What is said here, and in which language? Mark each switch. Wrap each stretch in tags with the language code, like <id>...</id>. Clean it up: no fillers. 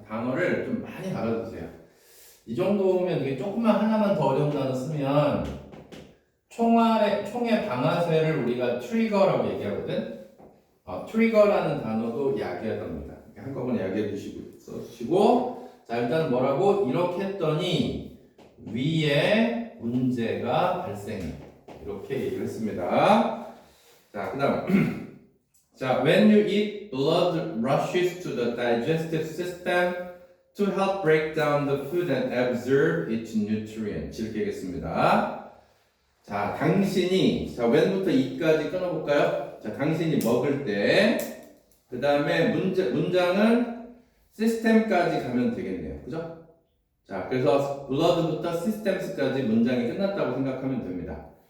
<ko>단어를 좀 많이 알아두세요. 이 정도면 이게 조금만 하나만 더 어려운 단어 쓰면 총의 방아쇠를 우리가 트리거라고 얘기하거든. 트리거라는 단어도 야기하답니다. 한꺼번에 야기해 주시고 써주시고. 자, 일단 뭐라고 이렇게 했더니 위에 문제가 발생해. 이렇게 얘기를 했습니다. 자, 그다음 자,</ko> <en>when you eat, blood rushes to the digestive system to help break down the food and absorb its nutrients.</en> <ko>이렇게 얘기했습니다. 자, 당신이 자, when부터 eat까지 끊어볼까요? 자, 당신이 먹을 때, 그 다음에 문장은 시스템까지 가면 되겠네요. 그죠? 자, 그래서 blood부터 systems까지 문장이 끝났다고 생각하면 됩니다.</ko>